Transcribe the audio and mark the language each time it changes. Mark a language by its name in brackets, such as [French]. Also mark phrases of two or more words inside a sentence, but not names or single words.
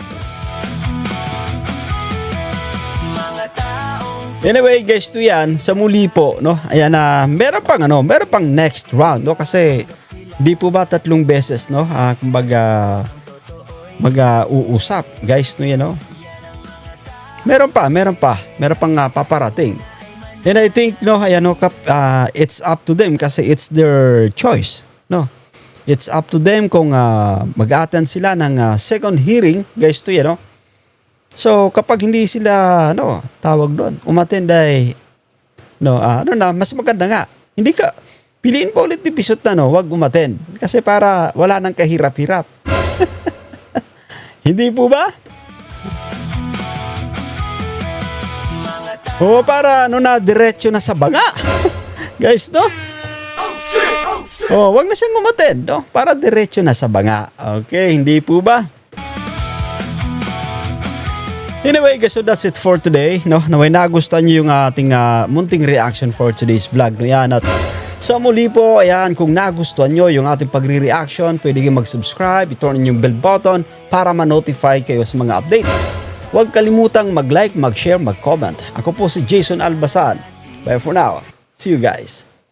[Filipino] Anyway, guys, to yan, sa muli po, no? Ayan na, meron pang [English] next round, [Filipino] no? Kasi di po ba 3 beses, no? Kumbaga mag-uusap, guys, no? Yan, no? Meron pang paparating. [English] And I think, no, ayan, no, it's up to them kasi it's their choice, no? It's up to them [Filipino] kung mag-attend sila ng [English] second hearing, [Filipino] guys, to yan, no? So, kapag hindi sila, tawag doon, umattend ay, mas maganda nga. Hindi ka, piliin pa ulit ni Pisot na, wag umattend. Kasi para wala nang kahirap-hirap. Hindi po ba? O para, diretso na sa banga. Guys, no? Wag na siyang umattend, no? Para diretso na sa banga. Okay, hindi po ba? [English] Anyway, guys, so that's it for today, no? [Filipino] Naway nagustuhan niyo yung ating munting reaction [English] for today's vlog, [Filipino] no? Yan, at sa muli po, ayan, kung nagustuhan niyo yung ating pagre-reaction, pwede kayong mag-subscribe, i-turn yung [English] bell button [Filipino] para ma-notify kayo sa mga update. Huwag kalimutang mag-like, mag-share, mag-comment. Ako po si [English] Jason Albasan. Bye for now. See you guys.